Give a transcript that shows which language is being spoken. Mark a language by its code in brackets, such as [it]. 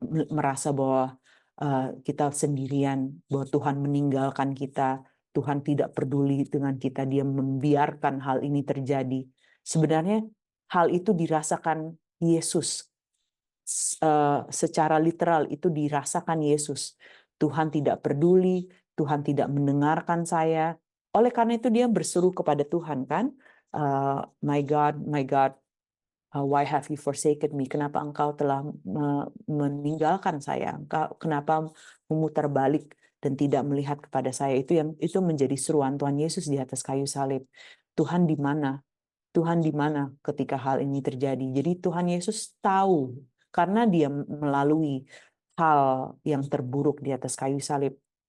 [id] merasa bahwa kita sendirian, bahwa Tuhan meninggalkan kita, Tuhan tidak peduli dengan kita, dia membiarkan hal ini terjadi. Sebenarnya hal itu dirasakan Yesus. Secara literal itu dirasakan Yesus. Tuhan tidak peduli, Tuhan tidak mendengarkan saya. Oleh karena itu dia berseru kepada Tuhan, kan? [en] My God, why have you forsaken me? [id] Kenapa engkau telah meninggalkan saya? Kenapa memutar balik dan tidak melihat kepada saya? Itu menjadi seruan Tuhan Yesus di atas kayu salib. Tuhan di mana? Tuhan di mana ketika hal ini terjadi? Jadi Tuhan Yesus tahu, karena dia melalui hal yang terburuk di atas kayu salib.